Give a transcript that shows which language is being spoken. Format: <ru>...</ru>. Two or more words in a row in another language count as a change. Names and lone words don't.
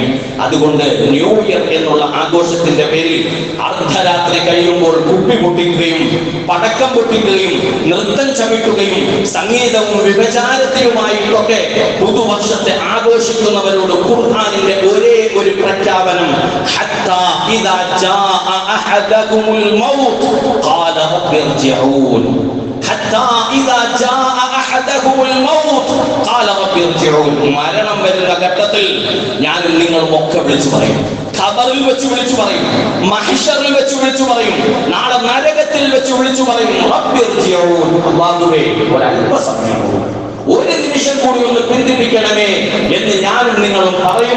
<ml>അതുകൊണ്ട്</ml> <en>New Year</en> <ml>എന്നുള്ള ആഘോഷത്തിന്റെ പേരിൽ അർദ്ധരാത്രി കഴിയുമ്പോൾ കുപ്പി പൊട്ടിക്കുകയും പടക്കം പൊട്ടിക്കുകയും നൃത്തം ചവിട്ടുകയും സംഗീതവും വിഭചാരത്തിലുമായിട്ടൊക്കെ പുതുവർഷത്തെ ആഘോഷിക്കുന്നവരോട് ഖുർആനിന്റെ ഒരേ ഒരു പ്രഖ്യാപനം,</ml> <ar>حتى إذا جاء أحدكم الموت قال رب ارجعون حتى إذا جاء أحدكم الموت قال رب ارجعون.</ar> <ml>മരണം വരുന്ന ഘട്ടത്തിൽ ഞാൻ നിങ്ങളും ഒക്കെ വിളിച്ചു പറയും, ഖബറിൽ വെച്ച് വിളിച്ചു പറയും, മഹ്ശറിൽ വെച്ച് വിളിച്ചു പറയും, നാളെ നരകത്തിൽ വെച്ച് വിളിച്ചു പറയും,</ml> <ar>رب ارجعون,</ar> <ml>അല്ലാഹുവേ ഒരല്പസമയം, ഒരു നിമിഷം കൂടി ഒന്ന് പിന്തിരിക്കണമേ എന്ന് ഞാനും നിങ്ങളും പറയും.</ml>